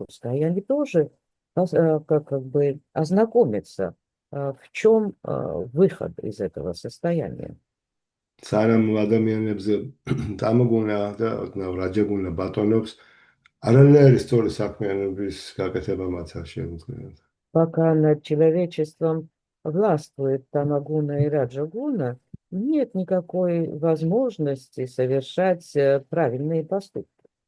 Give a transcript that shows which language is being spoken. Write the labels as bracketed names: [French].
[Russian] Пускай они тоже как бы ознакомятся, в чем выход из этого состояния. [Georgian] სანამ ადამიანებზე დამოგონა და რაჯაგუნა ბატონობს, არანაირი სწორი საქმიანობის გაკეთება მათ არ შეუძლიათ. [Russian] Пока над человечеством властвует тамагуна и раджагуна, нет никакой возможности совершать правильные поступки.